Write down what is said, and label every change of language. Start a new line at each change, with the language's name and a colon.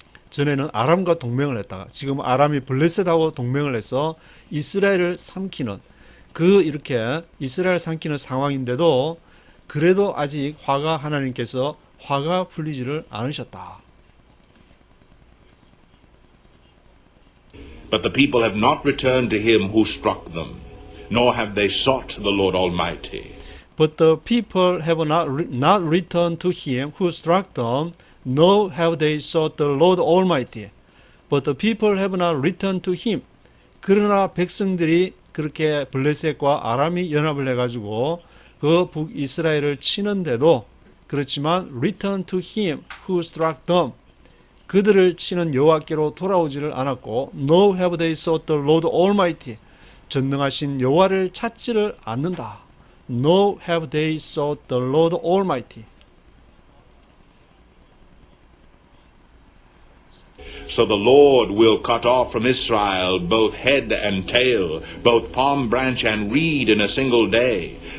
Korean: 전에는 아람과 동맹을 했다가 지금 아람이 블레셋하고 동맹을 해서 이스라엘을 삼키는 이렇게 이스라엘 삼키는 상황인데도 그래도 아직 하나님께서 화가 풀리지를 않으셨다.
English: But the people have not returned to him who struck them, nor have they sought the Lord Almighty. But the people have not returned to him who struck them, nor have they sought the Lord Almighty. But the people have not returned to him.
Korean: 그러나 백성들이 그렇게 블레셋과 아람이 연합을 해가지고 그 북이스라엘을 치는데도 그렇지만
English: return to him who struck them.
Korean: 그들을 치는 여호와께로 돌아오지를 않았고
English: nor have they sought the Lord Almighty.
Korean: 전능하신 여호와를 찾지를 않는다.
English: nor have they sought the Lord Almighty. So the Lord will cut off from Israel both head and tail, both palm branch and reed in a single day.